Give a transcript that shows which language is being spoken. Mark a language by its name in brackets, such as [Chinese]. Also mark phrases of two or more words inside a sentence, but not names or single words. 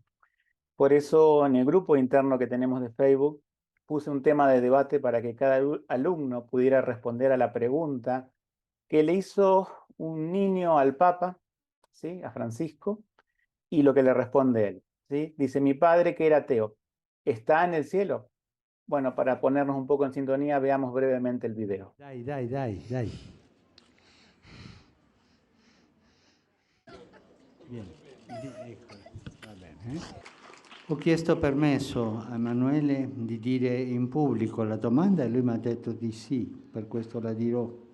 [Spanish] Por eso, en el grupo interno que tenemos de Facebook, puse un tema de debate para que cada alumno pudiera responder a la pregunta que le hizo un niño al Papa, ¿sí? A Francisco, y lo que le responde él, ¿sí? Dice, mi padre que era ateo, ¿está en el cielo? Bueno, para ponernos un poco en sintonía, veamos brevemente el video. [Italian] Dai, dai, dai, dai. Vieni, ecco, va bene. Ho chiesto permesso a Emanuele di dire in pubblico la domanda e lui mi ha detto di sì, per questo la dirò.